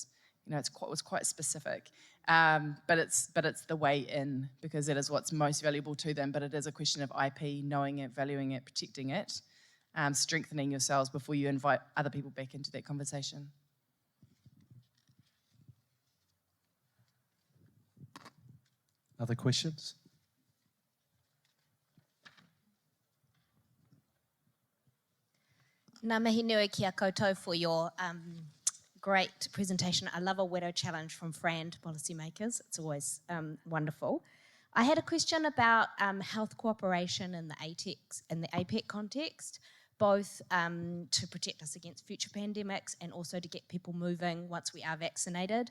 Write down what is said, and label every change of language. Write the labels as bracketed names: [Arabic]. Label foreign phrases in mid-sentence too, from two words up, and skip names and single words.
[English] You know, it was quite specific, but it's the way in, because that is what's most valuable to them. But it is a question of IP, knowing it, valuing it, protecting it, strengthening yourselves before you invite other people back into that conversation. Other questions? [Māori] Ngā mihi nui ki a koutou [English] for your great presentation. I love a Widow Challenge from Fran to policymakers. It's always wonderful. I had a question about health cooperation in the ATEPS and the APEC context, both to protect us against future pandemics and also to get people moving once we are vaccinated.